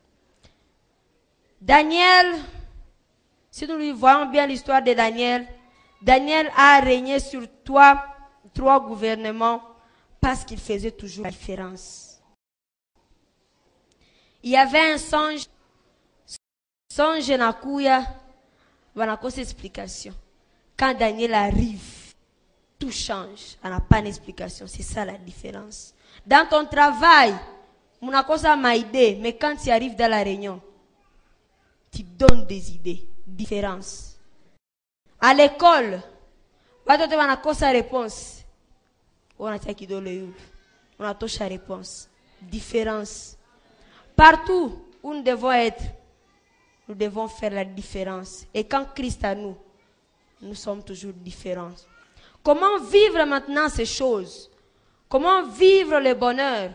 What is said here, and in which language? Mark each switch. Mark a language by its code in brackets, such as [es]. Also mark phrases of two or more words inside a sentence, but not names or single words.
[fr] Daniel, si nous voyons bien l'histoire de Daniel, Daniel a régné sur trois gouvernements parce qu'il faisait toujours la différence. Il y avait un songe [sw] nakuya, wanakosa [fr] explication. Quand Daniel arrive, tout change. On n'a pas d'explication. C'est ça la différence. Dans ton travail, [sw] munakosa ma [fr] idée, mais quand tu arrives dans la réunion, tu donnes des idées. Différence. À l'école, [sw] watoto wanakosa réponse. [fr] On a touché la réponse. Différence. Partout où nous devons être, nous devons faire la différence. Et quand Christ a nous sommes toujours différents. Comment vivre maintenant ces choses? Comment vivre le bonheur?